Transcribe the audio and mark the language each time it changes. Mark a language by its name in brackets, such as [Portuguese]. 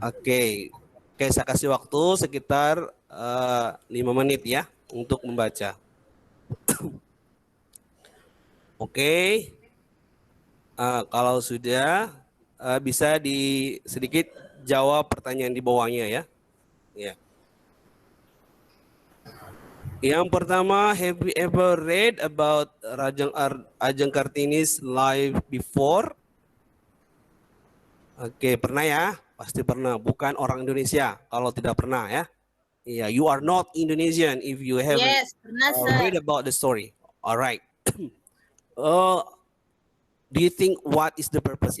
[Indonesian] Oke, saya kasih waktu sekitar 5 menit ya untuk membaca. Oke, kalau sudah bisa sedikit jawab pertanyaan di bawahnya ya. Ya. Yang pertama, [English] have you ever read about Ajeng Kartini's life before? [Indonesian] Oke, pernah ya? Pasti pernah. Bukan orang Indonesia kalau tidak pernah ya. [English] Yeah, you are not Indonesian if you haven't Yes, [Indonesian] pernah, [English] Sir. read about the story. Alright. Do you think what is the purpose?